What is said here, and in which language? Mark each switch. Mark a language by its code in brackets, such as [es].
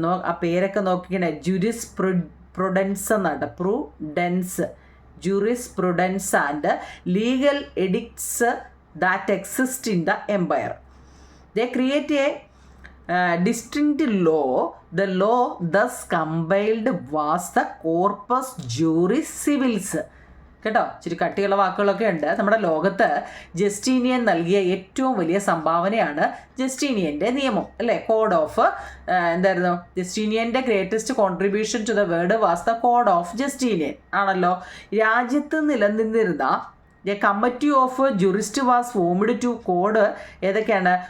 [ml] ആ പേരൊക്കെ നോക്കിക്കണേ. ജുറിസ്പ്രുഡൻസ് എന്നാണ്. [en] Jurisprudence and legal edicts that exist in the empire. They create a distinct law. The law thus compiled was the corpus juris civilis. [ml] കേട്ടോ, ഇച്ചിരി കട്ടിയുള്ള വാക്കുകളൊക്കെ ഉണ്ട്. നമ്മുടെ ലോകത്ത് ജസ്റ്റീനിയൻ നൽകിയ ഏറ്റവും വലിയ സംഭാവനയാണ് ജസ്റ്റീനിയൻ്റെ നിയമം അല്ലേ, കോഡ് ഓഫ് എന്തായിരുന്നു? [en] ജസ്റ്റീനിയൻ്റെ greatest contribution to the world was the code of Justinian [ml] ആണല്ലോ. രാജ്യത്ത് നിലനിന്നിരുന്ന [en] A committee of jurist was formed to code. [ml] ഏതൊക്കെയാണ്?